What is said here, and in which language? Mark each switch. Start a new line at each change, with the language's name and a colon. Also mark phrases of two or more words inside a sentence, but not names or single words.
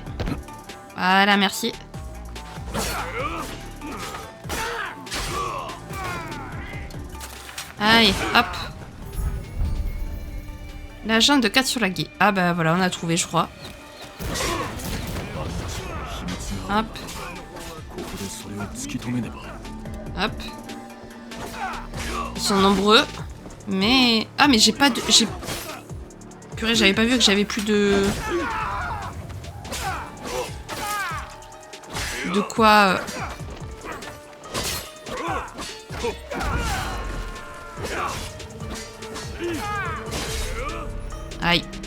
French: Voilà, merci. Allez, hop. L'agent de Katsuragi. Ah bah voilà, on a trouvé, je crois. Hop.
Japanese: ここでそれを突き止めねば。
French: Hop. Ils sont nombreux. Mais... Ah mais j'ai pas de... Purée, j'avais pas vu que j'avais plus de... De quoi... Aïe.